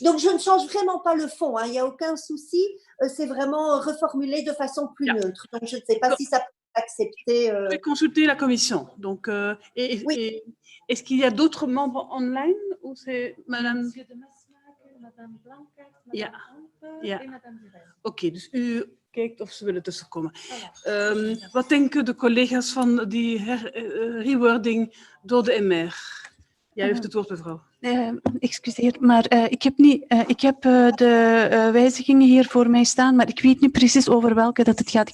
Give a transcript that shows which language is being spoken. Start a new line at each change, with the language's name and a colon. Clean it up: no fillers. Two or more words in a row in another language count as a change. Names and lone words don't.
French: Donc, je ne change vraiment pas le fond, hein, il n'y a aucun souci. C'est vraiment reformulé de façon plus neutre. Donc, je ne sais pas si ça peut être accepté. Vous pouvez consulter la commission. Donc, est-ce qu'il y a d'autres membres online ou c'est Madame... Monsieur de Masmaak, Madame Blanca, Madame
Dutch: Ja. en Madame Durin. Oké, dus u kijkt of ze willen tussenkomen. Voilà. Wat denken de collega's van die rewording door de MR? Jij heeft het woord, mevrouw. Excuseer, maar ik heb, niet, ik heb de wijzigingen hier voor mij staan, maar ik weet niet precies over welke dat het gaat.